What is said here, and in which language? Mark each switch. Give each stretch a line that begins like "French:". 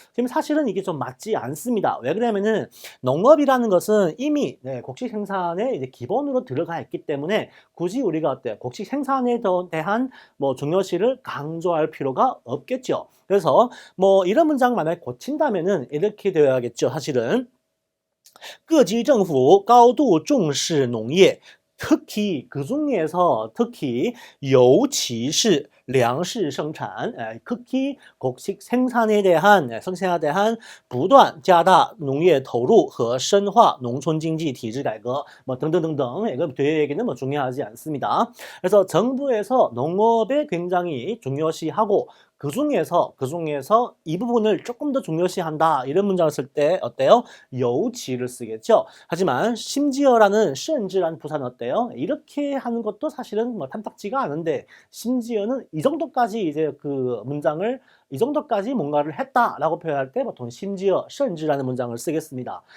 Korean: 지금 사실은 이게 좀 맞지 않습니다. 왜 그러냐면은 농업이라는 것은 이미 곡식 생산에 이제 기본으로 들어가 있기 때문에 굳이 우리가 어때요? 곡식 생산에 대한 뭐 중요시를 강조할 필요가 없겠죠. 그래서 뭐 이런 문장 만약에 고친다면은 이렇게 되어야겠죠.
Chinese: 사실은 各级政府高度重视农业，
Korean: 특히 그 중에서 특히
Chinese: 尤其是粮食生产,
Korean: 특히 곡식 생산에 대한 생산에 대한
Chinese: 不断加大农业投入和深化农村经济体制改革,
Korean: 뭐 등등등등. 이거 뒤에 얘기는 뭐 중요하지 않습니다. 그래서 정부에서 농업에 굉장히 중요시하고 그 중에서 이 부분을 조금 더 중요시한다. 이런 문장을 쓸 때 어때요? 尤其를 쓰겠죠. 하지만 심지어라는 甚至라는 부사는 어때요? 이렇게 하는 것도 사실은 뭐 탐탁지가 않은데 심지어는 이 정도까지 이제 그 문장을 이 정도까지 뭔가를 했다라고 표현할 때 보통 심지어 甚至라는 문장을 쓰겠습니다.